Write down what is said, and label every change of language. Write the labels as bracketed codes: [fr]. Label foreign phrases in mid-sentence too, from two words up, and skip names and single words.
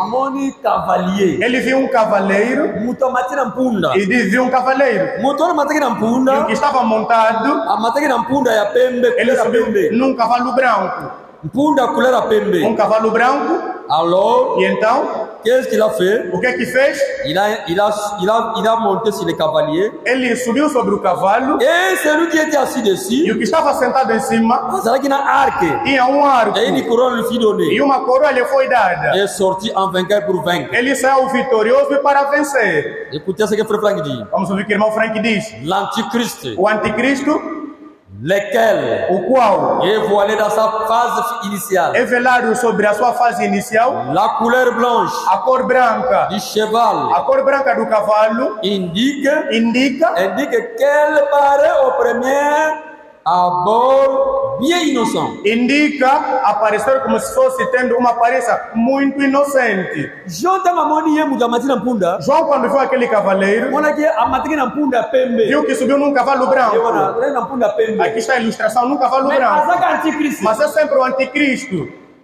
[pt] Ele viu um cavaleiro e viu um cavaleiro. E o que estava montado, ele subiu num cavalo branco. Um cavalo branco. [fr] Alors, [pt] e então, [fr] qu'est-ce qu'il a fait? [pt] O que fez? [fr] Il a monté sur le cavalier. [pt] Ele subiu sobre o cavalo. [fr] Et celui qui était assis dessus. [pt] E o que estava sentado em cima. Tinha um arco. [fr] Et une couronne lui fut donnée. [pt] E uma coroa lhe foi dada. [fr] Et sorti en vainqueur pour vaincre. [pt] Ele saiu vitorioso para vencer. [fr] Écoutez ce que Frère Franck dit. [pt] Vamos ouvir o que o irmão Frank diz. [fr] L'anticristo. [pt] O anticristo. [fr] Lequel [pt] o qual [fr] est voilé dans sa phase initiale. [pt] É velado sobre a sua fase inicial. [fr] La couleur blanche. [pt] A cor branca [fr] du cheval. [pt] A cor branca do cavalo. [fr] Indique qu'elle paraît au premier abord bien innocent. [pt] Indica aparecer como se fosse tendo uma aparência muito inocente. João quando viu aquele cavaleiro, viu que subiu num cavalo branco. Aqui está a ilustração num cavalo branco. Mas é sempre o anticristo.